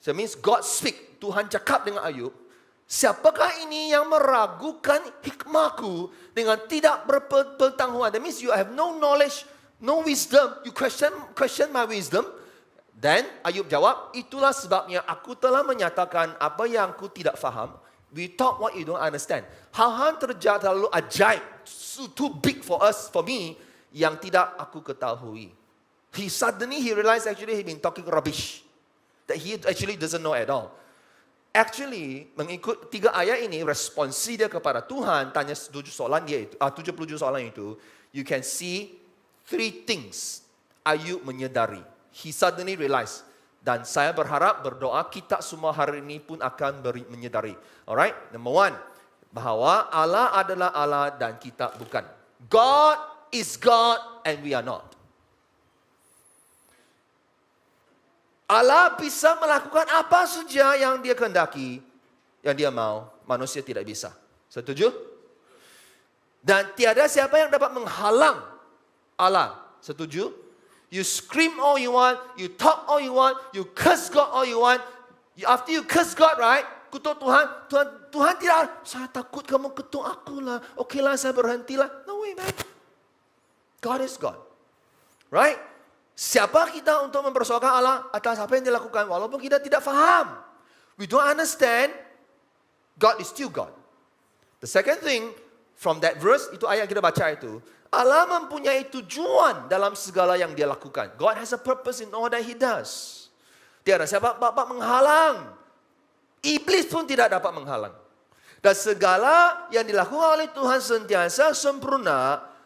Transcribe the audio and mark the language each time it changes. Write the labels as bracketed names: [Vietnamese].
[English] So means God speak. [Malay] Tuhan cakap dengan Ayub. Siapakah ini yang meragukan hikmahku dengan tidak berpengetahuan? [English] That means you have no knowledge, no wisdom. You question my wisdom. [Malay] Then Ayub jawab, itulah sebabnya aku telah menyatakan apa yang aku tidak faham. [English] We talk what you don't understand. [Malay] Hal-hal terjadi terlalu ajaib, [English] too big for us, for me, [Malay] yang tidak aku ketahui. [English] Suddenly he realized actually he been talking rubbish. That he actually doesn't know at all. [Malay] Actually, mengikut 3 ayat ini, responsi dia kepada Tuhan, tanya 70 soalan itu, [English] you can see 3 things [Malay] Ayub menyedari. [English] He suddenly realized. [Malay] Dan saya berharap, berdoa, kita semua hari ini pun akan menyedari. [English] Alright, number 1, [Malay] bahawa Allah adalah Allah dan kita bukan. [English] God is God and we are not. [Malay] Allah bisa melakukan apa saja yang dia kehendaki, yang dia mau. Manusia tidak bisa. Setuju? Dan tiada siapa yang dapat menghalang Allah. Setuju? [English] You scream all you want, you talk all you want, you curse God all you want. After you curse God, right? [Malay] Kutuk Tuhan tidak, saya takut kamu kutuk aku lah. Okeylah, saya berhentilah. [English] No way, man. God is God. Right? [Malay] Siapa kita untuk mempersoalkan Allah atas apa yang dilakukan walaupun kita tidak faham. [English] We don't understand. God is still God. The second thing from that verse, [Malay] itu ayat kita baca itu, Allah mempunyai tujuan dalam segala yang dia lakukan. [English] God has a purpose in all that he does. [Malay] Tiada siapa dapat menghalang. Iblis pun tidak dapat menghalang. Dan segala yang dilakukan oleh Tuhan sentiasa sempurna.